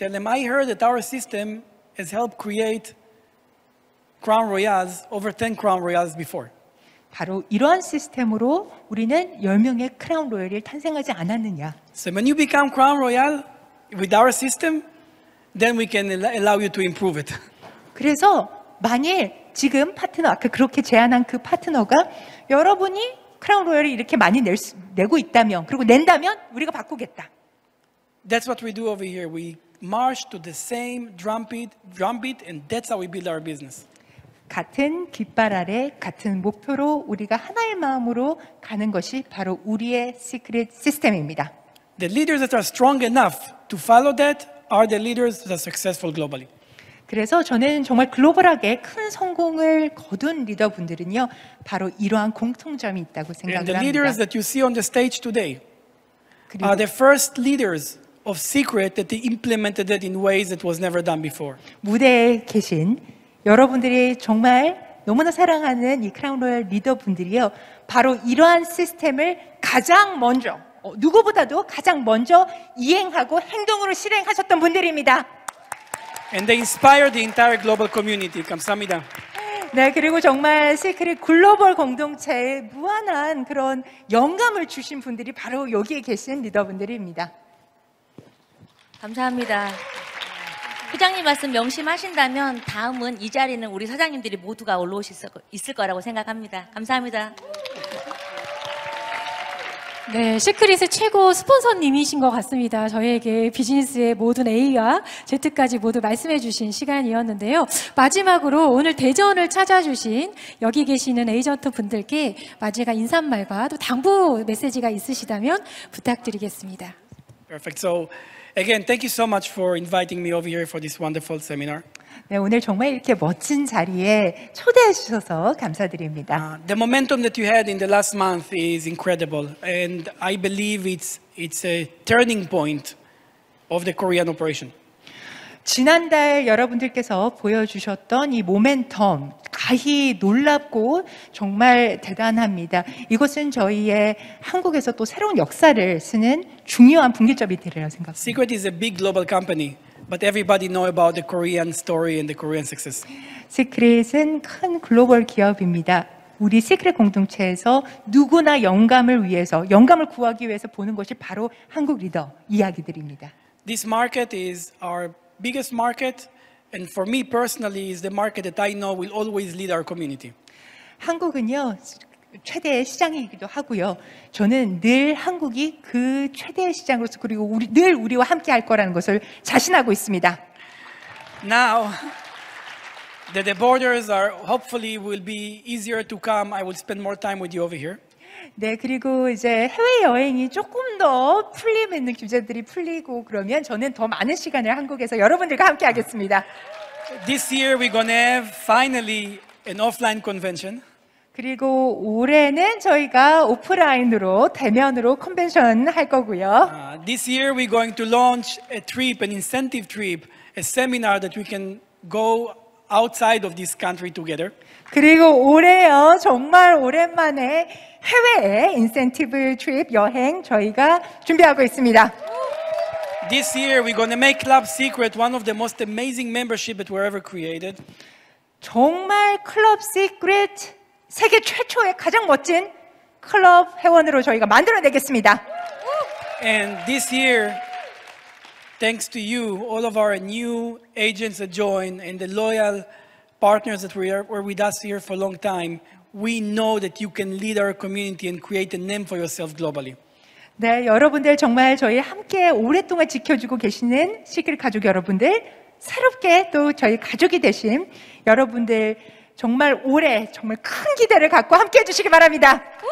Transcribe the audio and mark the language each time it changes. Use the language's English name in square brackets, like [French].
[English] Tell them, I heard that our system has helped create Crown Royals, over 10 Crown Royals before. [Korean] 바로 이러한 시스템으로 우리는 10명의 크라운 로얄이 탄생하지 않았느냐. [English] So when you become Crown Royal with our system, then we can allow you to improve it. [Korean] 그래서 만일 지금 파트너, 아까 그렇게 제안한 그 파트너가 여러분이 크라운 로얄이 이렇게 많이 내고 있다면, 그리고 낸다면 우리가 바꾸겠다. [English] That's what we do over here. We march to the same drumbeat, and that's how we build our business. [Korean] 같은 깃발 아래 같은 목표로 우리가 하나의 마음으로 가는 것이 바로 우리의 시크릿 시스템입니다. [English] The leaders that are strong enough to follow that are the leaders that are successful globally. [Korean] 그래서 저는 정말 글로벌하게 큰 성공을 거둔 리더분들은요, 바로 이러한 공통점이 있다고 [English] And the [Korean] 생각을 [English] leaders [Korean] 합니다. [English] that you see on the stage today [Korean] 그리고 [English] are the first leaders of Secret that they implemented it in ways that was never done before. [Korean] 무대에 계신 여러분들이 정말 너무나 사랑하는 이 크라운 로얄 리더분들이요, 바로 이러한 시스템을 가장 먼저, 누구보다도 가장 먼저 이행하고 행동으로 실행하셨던 분들입니다. [English] And they inspire the entire global community. [Korean] 감사합니다. 네, 그리고 정말 시크릿 글로벌 공동체에 무한한 그런 영감을 주신 분들이 바로 여기에 계신 리더분들입니다. 감사합니다. 회장님 말씀 명심하신다면 다음은 이 자리는 우리 사장님들이 모두가 올라오실 수 있을 거라고 생각합니다. 감사합니다. 네, 시크릿의 최고 스폰서님이신 것 같습니다. 저희에게 비즈니스의 모든 A와 Z까지 모두 말씀해 주신 시간이었는데요. 마지막으로 오늘 대전을 찾아주신 여기 계시는 에이전트 분들께 마지막 인사말과 또 당부 메시지가 있으시다면 부탁드리겠습니다. [English] Perfect. So again, thank you so much for inviting me over here for this wonderful seminar. [Korean] 네, 오늘 정말 이렇게 멋진 자리에 초대해 주셔서 감사드립니다. [English] The momentum that you had in the last month is incredible, and I believe it's a turning point of the Korean operation. [Korean] 지난달 여러분들께서 보여주셨던 이 모멘텀 가히 놀랍고 정말 대단합니다. 이것은 저희의 한국에서 또 새로운 역사를 쓰는 중요한 분기점이 되리라 생각합니다. [English] Secret is a big global company, but everybody know about the Korean story and the Korean success. [Korean] 시크릿은 큰 글로벌 기업입니다. 우리 시크릿 공동체에서 누구나 영감을 구하기 위해서 보는 것이 바로 한국 리더 이야기들입니다. [English] This market is our biggest market, and for me personally, is the market that I know will always lead our community. [Korean] 한국은요, 최대의 시장이기도 하고요. 저는 늘 한국이 그 최대의 시장으로서 그리고 늘 우리와 함께 할 거라는 것을 자신하고 있습니다. [English] Now that the borders are hopefully will be easier to come, I will spend more time with you over here. [Korean] 네, 그리고 이제 해외 여행이 조금 더 풀리는 규제들이 풀리고 그러면 저는 더 많은 시간을 한국에서 여러분들과 함께 하겠습니다. [English] This year we're gonna have finally an offline convention. [Korean] 그리고 올해는 저희가 오프라인으로 대면으로 컨벤션 할 거고요. [English] This year we're going to launch a trip, an incentive trip, a seminar that we can go outside of this country together. [Korean] 그리고 올해요, 정말 오랜만에 해외에 인센티브 트립 여행 저희가 준비하고 있습니다. [English] This year we're going to make Club Secret one of the most amazing membership that were ever created. [Korean] 정말 클럽 시크릿 세계 최초의 가장 멋진 클럽 회원으로 저희가 만들어내겠습니다. [English] And this year, thanks to you, all of our new agents that join and the loyal partners that were with us here for a long time, we know that you can lead our community and create a name for yourself globally. [Korean] 네, 여러분들 정말 저희 함께 오랫동안 지켜주고 계시는 시크릿 가족 여러분들, 새롭게 또 저희 가족이 되신 여러분들 정말 올해 정말 큰 기대를 갖고 함께 해주시기 바랍니다.